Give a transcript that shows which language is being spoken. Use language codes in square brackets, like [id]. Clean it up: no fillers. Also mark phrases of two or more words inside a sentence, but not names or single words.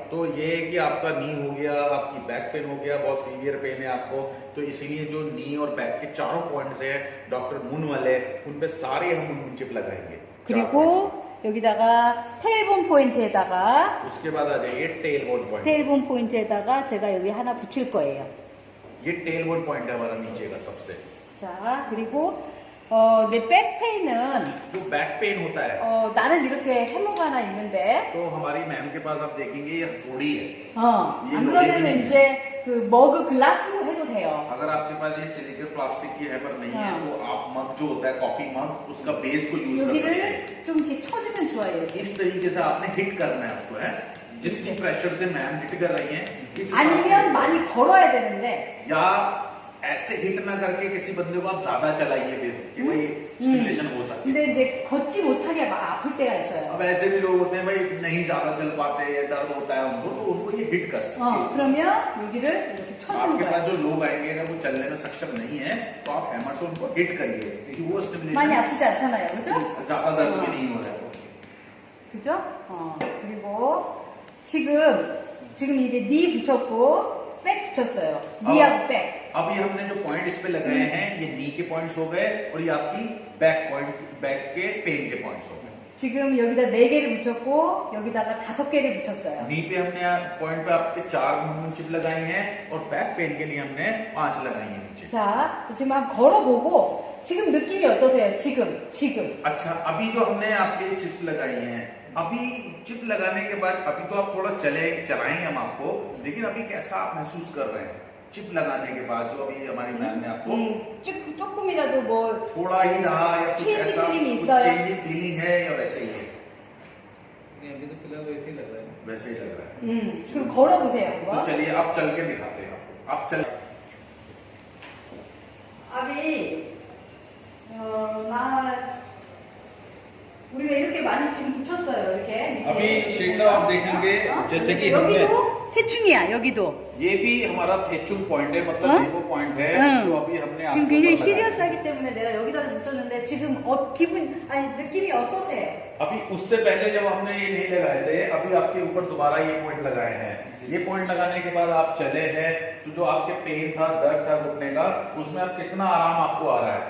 [hi] तो ये है कि आपका नी हो गया आपकी [en] back pain [hi] हो गया बहुत [en] severe pain [hi] है आपको तो इसीलिए जो नी और बैक के चारों पॉइंट्स है डॉक्टर मुन वाले उन पे सारे हम चिप लगाएंगे। [ko] 그리고 여기다가 테일본 포인트에다가 [hi] उसके बाद आ जाइए टेलबोन पॉइंट। [ko] 테일본 포인트에다가 제가 여기 하나 붙일 거예요. [hi] ये टेलबोन पॉइंट है हमारा नीचे का सबसे। [ko] 자 그리고 내 백페인은 [hi] जो [en] back pain [hi] होता है [ko] 나는 이렇게 해머가 하나 있는데 [hi] तो हमारी मैम के पास आप देखेंगे ये हथौड़ी है [ko] 안 그러면은 이제 그 머그 글라스로 해도 돼요. [hi] अगर आपके पास ये [en] silicone plastic [hi] की हैमर नहीं है हाँ। तो आप मग जो होता है [en] coffee mug [hi] उसका बेस को यूज कर सकते हैं। [ko] 여기를 좀 이렇게 쳐주면 좋아요. [hi] इस तरीके से आपने हिट करना है उसको है जिसकी प्रेशर से मैम हिट कर रही हैं इस हिसाब [ko] 아니면 많이 걸어야 되는데 [hi] से- या ऐसे हिट ना करके किसी बंदे को आप ज्यादा चलाइए फिर कि भाई स्टिमुलेशन हो सके। [ko] 근데 이제 걷지 못하게 막 아플 때가 있어요. [hi] अब ऐसे भी लोग होते हैं भाई नहीं ज्यादा चल पाते या दर्द होता है उनको तो उनको ये हिट कर सकते हैं। [ko] 그러면 여기를 이렇게 쳐주는 [hi] आपके [ko] 거야. [hi] पास जो लोग आएंगे अगर वो चलने में सक्षम नहीं है तो आप हैमर से उनको हिट करिए क्योंकि वो [ko] 많이 [hi] स्टिमुलेशन [ko] 아프지 않잖아요. 그죠? [hi] ज्यादा दर्द भी नहीं हो रहा है। [ko] 그죠? 그리고 지금 이제 니 붙였고 백 붙였어요. 니하고 백. [hi] अभी हमने जो पॉइंट इस पे लगाए हैं ये नी के पॉइंट्स हो गए और ये आपकी बैक के पेन के पॉइंट्स हो गए। [ko] 지금 여기다 4개를 붙였고 여기다가 5개를 붙였어요. [hi] नी पे हमने पॉइंट पे आपके 4 [en] movement chip [hi] लगाई हैं और [en] back pain [hi] के लिए हमने 5 लगाई हैं नीचे। [ko] 자, 지금 한번 걸어보고 지금 느낌이 어떠세요? 지금. [hi] अच्छा अभी जो हमने आपके चिप्स लगाई हैं अभी चिप लगाने के बाद अभी तो आप थोड़ा चलाएंगे हम आपको लेकिन अभी कैसा आप महसूस कर रहे हैं चिप लगाने के बाद जो अभी हमारी मैम ने आपको [ko] 조금이라도 뭐 [hi] थोड़ा ही रहा या कुछ Changing ऐसा feeling कुछ [ko] 있어요? [en] changing feeling [hi] है या वैसे ही है? नहीं, अभी तो फिलहाल वैसे ही लग रहा है। वैसे ही लग रहा है। [ko] 그럼 걸어보세요. [hi] तो [ko] 한번. [hi] चलिए अब चल के दिखाते हैं आपको। आप चल [ko] 아비, 우리가 이렇게 많이 지금 붙였어요. 이렇게. 밑에. [hi] अभी शेख साहब आप देखेंगे जैसे कि हमने [ko] 여기도 태충이야. 여기도. [hi] ये भी हमारा थेचुंग पॉइंट है मतलब हाँ? ये वो पॉइंट है हाँ। जो अभी हमने [ko] 지금 [hi] आपके [ko] 굉장히 [hi] ऊपर लगाया। [ko] 시리어스하기 때문에 내가 여기다 붙였는데 지금 느낌이 어떠세요? [hi] अभी उससे पहले जब हमने ये नहीं लगाए थे अभी आपके ऊपर दोबारा ये पॉइंट लगाए हैं ये पॉइंट लगाने के बाद आप चले हैं तो जो आपके पेन था दर्द था घुटने का उसमें अब कितना आराम आपको आ रहा है?